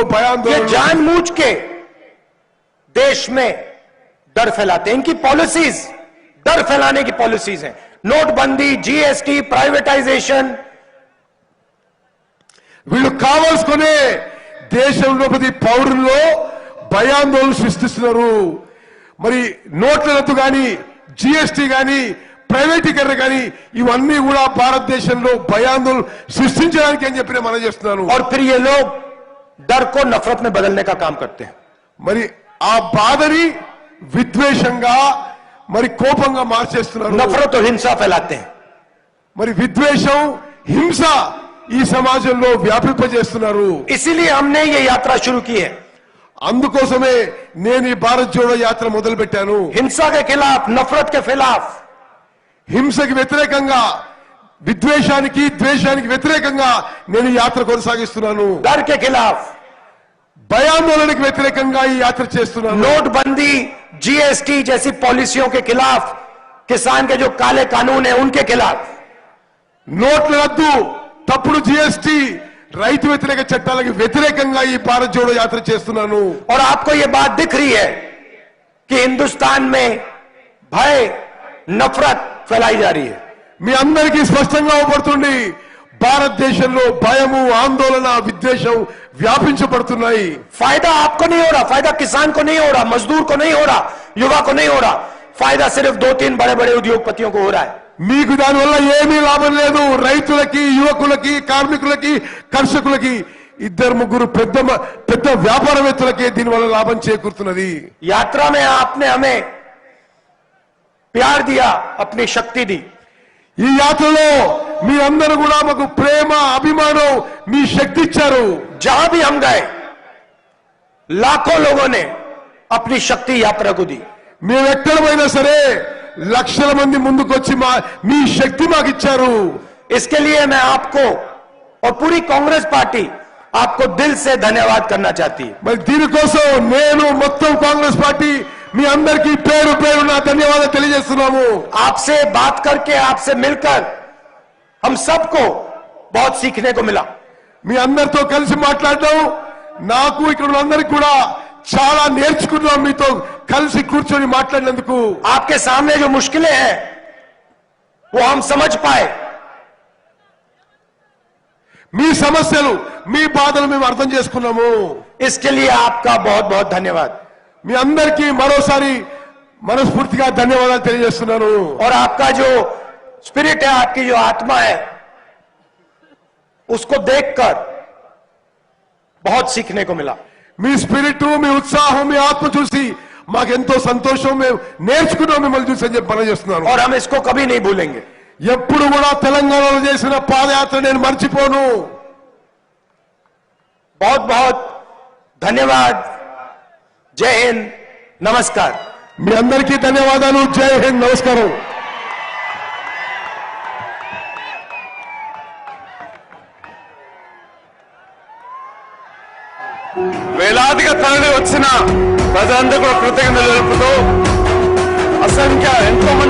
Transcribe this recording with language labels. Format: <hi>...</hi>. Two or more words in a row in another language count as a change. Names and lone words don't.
<hi>ये</hi> <te>భయాందోళన.</te> <hi>जानबूझ के देश में डर फैलाते हैं। इनकी पॉलिसीज डर फैलाने की पॉलिसीज हैं। नोटबंदी, जीएसटी, प्राइवेटाइजेशन,</hi> <te>వీళ్ళు కావాల్సుకునే దేశంలో ప్రతి పౌరుల్లో భయాందోళన సృష్టిస్తున్నారు. మరి నోట్ల రద్దు కానీ, జిఎస్టీ కానీ, ప్రైవేటీకరణ కానీ ఇవన్నీ కూడా భారతదేశంలో భయాందోళన సృష్టించడానికి అని చెప్పి నేను మనం చేస్తున్నాను.</te> <hi>और फिर ये लोग डर को नफरत में बदलने का काम करते हैं।</hi> <te>మరి ఆ బాధని విద్వేషంగా, మరి కోపంగా మార్చేస్తున్నారు.</te> <hi>नफरत और हिंसा फैलाते हैं।</hi> <te>మరి విద్వేషం, హింస ఈ సమాజంలో వ్యాపింపజేస్తున్నారు.</te> <hi>इसीलिए हमने ये यात्रा शुरू की है।</hi> <te>అందుకోసమే నేను ఈ భారత్ జోడో యాత్ర మొదలు పెట్టాను.</te> <hi>हिंसा के खिलाफ, नफरत के खिलाफ,</hi> <te>హింసకి వ్యతిరేకంగా, విద్వేషానికి, ద్వేషానికి వ్యతిరేకంగా నేను ఈ యాత్ర కొనసాగిస్తున్నాను.</te> <hi>डर के खिलाफ,</hi> <te>భయాందోళనకి వ్యతిరేకంగా ఈ యాత్ర చేస్తున్నాను.</te> <hi>नोटबंदी, जीएसटी जैसी पॉलिसियों के खिलाफ, किसान के जो काले कानून है उनके खिलाफ,</hi> <te>నోట్ల రద్దు, తప్పుడు జిఎస్టీ, రైతు వ్యతిరేక చట్టాలకు వ్యతిరేకంగా ఈ భారత్ జోడో యాత్ర చేస్తున్నాను.</te> <hi>और आपको ये बात दिख रही है कि हिंदुस्तान में भय, नफरत फैलाई जा रही है।</hi> <te>మీ అందరికీ స్పష్టంగా అవపడుతుంది, భారతదేశంలో భయము ఆందోళన విద్వేషం వ్యాపించబడుతున్నాయి.</te> <hi>फायदा आपको नहीं हो रहा, फायदा किसान को नहीं हो रहा, मजदूर को नहीं हो रहा, युवा को नहीं हो रहा, फायदा सिर्फ 2-3 बड़े बड़े उद्योगपतियों को हो रहा है.</hi> <te>మీకు దానివల్ల ఏమీ లాభం లేదు. రైతులకి, యువకులకి, కార్మికులకి, కర్షకులకి, 2-3 పెద్ద వ్యాపారవేత్తలకే దీనివల్ల లాభం చేకూరుతున్నది.</te> <hi>यात्रा में आपने हमें प्यार दिया, अपनी शक्ति दी.</hi> <te>ఈ యాత్రలో మీ అందరూ కూడా మాకు ప్రేమ అభిమానం మీ శక్తి ఇచ్చారు.</te> <hi>जहां भी हम गए लाखों लोगों ने अपनी शक्ति यात्रा को दी.</hi> <te>మేము ఎక్కడ పోయినా సరే లక్షల మంది ముందుకొచ్చి మీ శక్తి మాకు ఇచ్చారు.</te> <hi>इसके लिए मैं आपको और पूरी कांग्रेस पार्टी आपको दिल से धन्यवाद करना चाहती है.</hi> <te>మరి దీనికోసం నేను మొత్తం కాంగ్రెస్ పార్టీ మీ అందరికీ పేరు పేరున ధన్యవాదాలు తెలియజేస్తున్నాము.</te> <hi>आपसे बात करके, आपसे मिलकर हम सबको बहुत सीखने को मिला.</hi> <te>మీ అందరితో కలిసి మాట్లాడడం నాకు ఇక్కడ ఉన్న అందరికి కూడా చాలా నేర్చుకున్నాం. మీతో కలిసి కూర్చొని మాట్లాడినందుకు</te> <hi>आपके सामने जो मुश्किलें हैं वो हम समझ पाए.</hi> <te>మీ సమస్యలు మీ బాధలు మేము అర్థం చేసుకున్నాము.</te> <hi>इसके लिए आपका बहुत बहुत धन्यवाद.</hi> <te>మీ అందరికీ మరోసారి మనస్ఫూర్తిగా ధన్యవాదాలు తెలియజేస్తున్నాను.</te> <hi>और आपका जो स्पिरिट है, आपकी जो आत्मा है, उसको देखकर बहुत सीखने को मिला.</hi> <te>మీ స్పిరిట్, మీ ఉత్సాహం, మీ ఆత్మ చూసి మాకెంతో సంతోషం. మేము నేర్చుకున్నాం మిమ్మల్ని చూసి అని చెప్పి పనిచేస్తున్నాను.</te> <hi>और हम इसको कभी नहीं भूलेंगे.</hi> <te>ఎప్పుడు కూడా తెలంగాణలో చేసిన పాదయాత్ర నేను మర్చిపోను.</te> <hi>बहुत बहुत धन्यवाद. जय हिंद, नमस्कार.</hi> <te>మీ అందరికీ ధన్యవాదాలు.</te> <hi>जय हिंद,</hi> <te>నమస్కారం. వేలాదిగా తరలి వచ్చిన ప్రజలందరూ కూడా కృతజ్ఞతలు తెలుపుతూ అసంఖ్య ఎంతో మంది</te>